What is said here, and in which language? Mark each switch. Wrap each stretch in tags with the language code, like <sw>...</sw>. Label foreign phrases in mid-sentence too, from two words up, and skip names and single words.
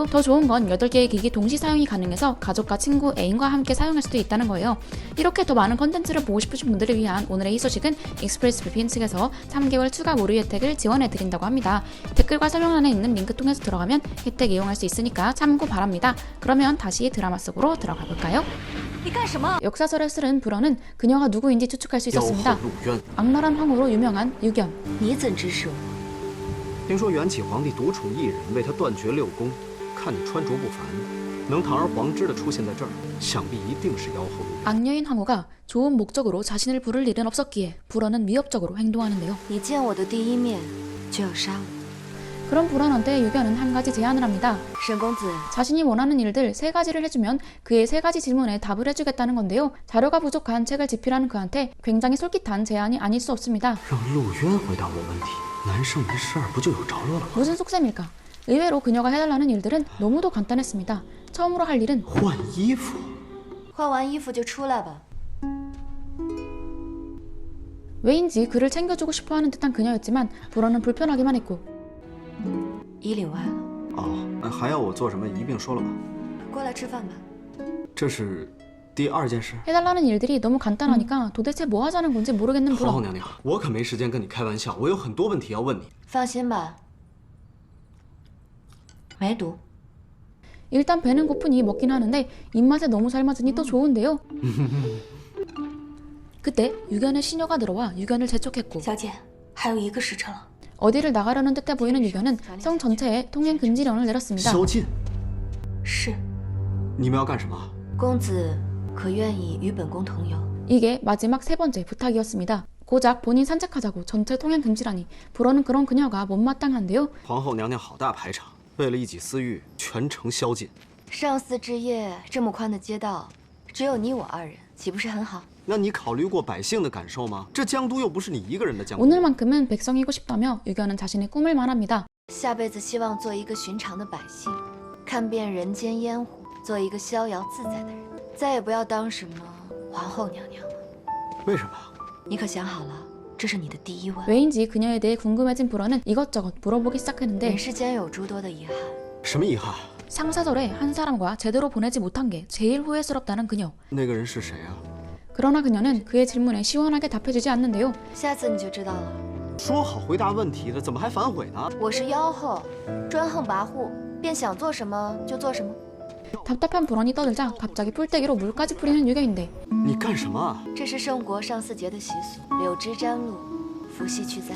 <ko>더 좋은 건 8개의 기기 동시 사용이 가능해서 가족과 친구, 애인과 함께 사용할 수도 있다는 거예요. 이렇게 더 많은 컨텐츠를 보고 싶으신 분들을 위한 오늘의 이 소식은 익스프레스 VPN 측에서 3개월 추가 무료 혜택을 지원해드린다고 합니다. 댓글과 설명란에 있는 링크 통해서 들어가면 혜택 이용할 수 있으니까 참고 바랍니다. 그러면 다시 드라마 속으로 들어가 볼까요?</ko> <zh>你干什么？</zh> <ko>역사설을 쓰는 불어는 그녀가 누구인지 추측할 수</ko> <zh>妖后</zh> <ko>있었습니다. 陆渊。 악랄한 황후로 유명한 유견.</ko> <zh>你怎知是我？听说元启皇帝独宠一人，为他断绝6宫。看你穿着不凡，能堂而皇之的出现在这儿，想必一定是妖后陆渊。</zh> <ko>악녀인 황후가 좋은 목적으로 자신을 부를 일은 없었기에 불어는 위협적으로 행동하는데요.</ko> <zh>你见我的第一面就要杀我。</zh> <ko>그런 불안한데 유견은 한 가지 제안을 합니다.</ko> <zh>沈公子，</zh> <ko>자신이 원하는 일들 3가지를 해주면 그의 3가지 질문에 답을 해주겠다는 건데요. 자료가 부족한 책을 집필하는 그한테 굉장히 솔깃한 제안이 아닐 수 없습니다.</ko> <zh>让陆渊回答我问题，难胜一试二不就有着落了吗？</zh> <ko>무슨 속셈일까? 의외로 그녀가 해달라는 일들은 너무도 간단했습니다. 처음으로 할 일은</ko> <zh>换衣服。换完衣服就出来吧。</zh> <ko>왜인지 그를 챙겨주고 싶어하는 듯한 그녀였지만 불어는 불편하기만 했고</ko> <zh>衣领歪了，哦，还要我做什么一并说了吧。过来吃饭吧。这是第二件事。</zh> <ko>해달라는 일들이 너무 간단하니까 도대체 뭐 하자는 건지 모르겠는</ko> <zh>皇后</zh> <ko>불어.</ko> <zh>娘娘，我可没时间跟你开玩笑，我有很多问题要问你。放心吧，没毒。</zh> <ko>일단 배는 고프니 먹긴 하는데 입맛에 너무 잘 맞으니 또 좋은데요. 그때 유견의 시녀가 들어와 유견을 재촉했고</ko> <zh>小姐，还有1个时辰了。</zh> <ko>어디를 나가려는 듯해 보이는 유견은 성 전체에 통행 금지령을 내렸습니다.</ko> <zh>宵禁，是，你们要干什么？公子可愿意与本宫同游？</zh> <ko>이게 마지막 3번째 부탁이었습니다. 고작 본인 산책하자고 전체 통행 금지라니 불어는 그런 그녀가 못마땅한데요.</ko> <zh>皇后娘娘好大排场，为了一己私欲，全城宵禁。上巳之夜，这么宽的街道，只有你我2人，岂不是很好？那你考虑过百姓的感受吗？这江都又不是你一个人的江都。</zh> <ko>오늘만큼은 백성이고 싶다며 유견은 자신의 꿈을 말합니다.</ko> <zh>下辈子希望做一个寻常的百姓，看遍人间烟火，做一个逍遥自在的人，再也不要当什么皇后娘娘了。为什么？你可想好了？这是你的第一问。</zh> <ko>왜인지 그녀에 대해 궁금해진 불어는 이것저것 물어보기 시작했는데</ko> <zh>人世间有诸多的遗憾，什么遗憾？</zh> <ko>상사절에 한 사람과 제대로 보내지 못한 게 제일 후회스럽다는 그녀.</ko> <zh>那个人是谁啊？</zh> <ko>그러나 그녀는 그의 질문에 시원하게 답해주지 않는데요.</ko> <zh>下次你就知道了。说好回答问题的，怎么还反悔呢？我是妖后，专横跋扈，便想做什么就做什么。</zh> <ko>답답한 불언이 떠들자 갑자기 풀떼기로 물까지 뿌리는 유견인데</ko> <zh>你干什么啊？这是圣国上巳节的习俗，柳枝沾露，伏羲去灾。</zh>